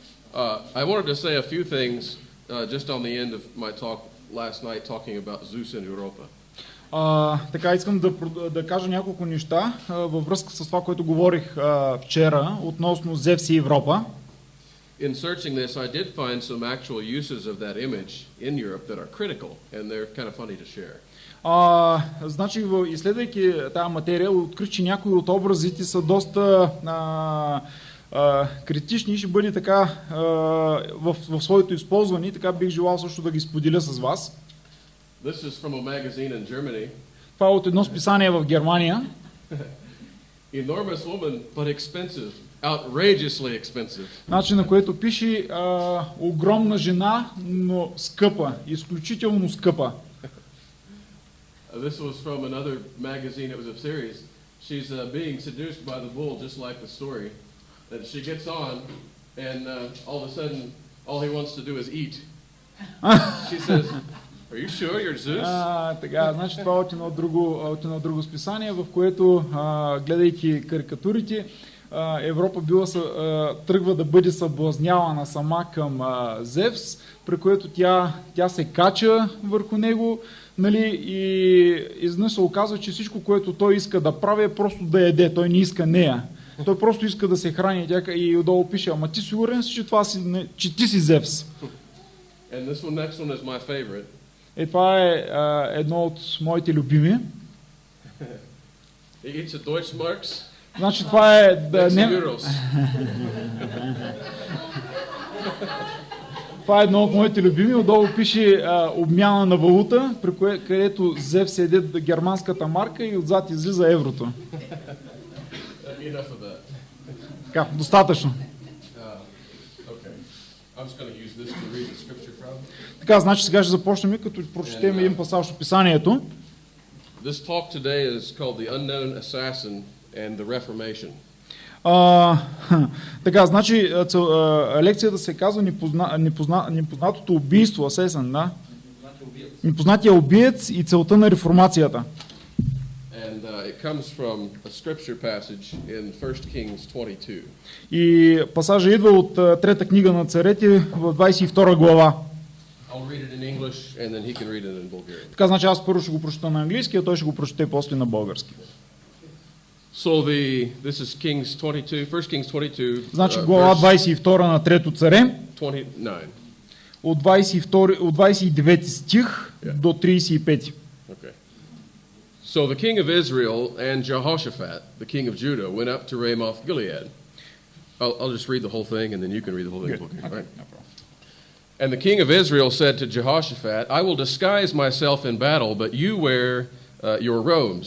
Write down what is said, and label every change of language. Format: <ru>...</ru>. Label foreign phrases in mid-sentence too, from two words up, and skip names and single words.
<en>I wanted to say a few things just on the end of my talk last night talking about Zeus in Europa.</en> <bg>Така искам да кажа няколко неща във връзка с това, което говорих вчера относно Зевс и Европа.</bg> <en>In searching this, I did find some actual uses of that image in Europe that are critical, and they're kind of funny to share.</en> <bg>Значи, изследвайки тази материя, открих, че някои от образите са доста критични и ще бъде така в своето използване, и така бих желал също да ги споделя с вас.</bg> <en>This is from a magazine in Germany.</en> <bg>Това е от едно списание в Германия.</bg> <en>Enormous woman, but expensive. Outrageously expensive.</en> <bg>Значи, на което пише огромна жена, но скъпа, изключително скъпа.</bg> <en>This was from another magazine. It was a series. She's being seduced by the bull, just like the story. That she gets on, and all of a sudden, all he wants to do is eat. She says, "Are you sure you're Zeus?"</en> <bg>Така, значи това от едно друго списание, в което, гледайки карикатурите, Европа тръгва да бъде съблазнявана сама към Зевс, при което тя се кача върху него, нали, и изнъж се оказва, че всичко, което той иска да прави, е просто да яде, той не иска нея. Той просто иска да се храни, и отдолу пише: ама ти сигурен си, че ти си Зевс?</bg> <en>And this next one is my favorite.</en> <bg>Това е едно от моите любими.</bg> <en>He eats a Deutschmarks.</en> <bg>Значи това е това е едно от моите любими. Отдолу пише обмяна на валута, където Зевс еде германската марка и отзад излиза еврото. Така, достатъчно. Така, значи сега ще започнем, като прочетем един пасаж от писанието.</bg> <en>This talk today is called The Unknown Assassin and the Reformation.</en> <bg>Така, значи лекцията се казва непознатото убийство, асесен, да? Непознатия убиец и целта на реформацията.</bg> <en>And it comes from a scripture passage in 1 Kings 22.</en> <bg>И пасажа идва от трета книга на царете в 22 глава.</bg> <en>I'll read it in English and then he can read it in Bulgarian.</en> <bg>Така, значи аз първо ще го прочета на английски, а той ще го прочете после на български.</bg> <en>So this is Kings 22, 1 Kings 22.</en> <bg>Значи глава 22 на трето царе. 29. От 29 стих до 35.</bg> <en>Okay. So the king of Israel and Jehoshaphat, the king of Judah, went up to Ramoth Gilead. I'll just read the whole thing and then you can read the whole thing. Okay. Right? No problem. And the king of Israel said to Jehoshaphat, "I will disguise myself in battle, but you wear your robes."</en>